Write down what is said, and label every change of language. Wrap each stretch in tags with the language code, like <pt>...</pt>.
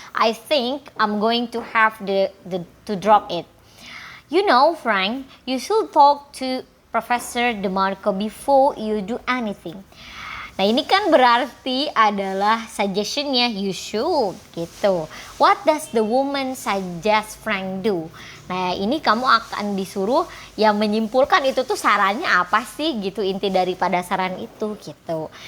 <en>I think I'm going to have to drop it. You know, Frank, you should talk to Professor DeMarco before you do anything.</en> <id>Nah, ini kan berarti adalah suggestionnya</id> <en>you should</en> <id>gitu.</id> <en>What does the woman suggest Frank do?</en> <id>Nah, ini kamu akan disuruh yang menyimpulkan itu tuh sarannya apa sih gitu, inti daripada saran itu gitu.</id>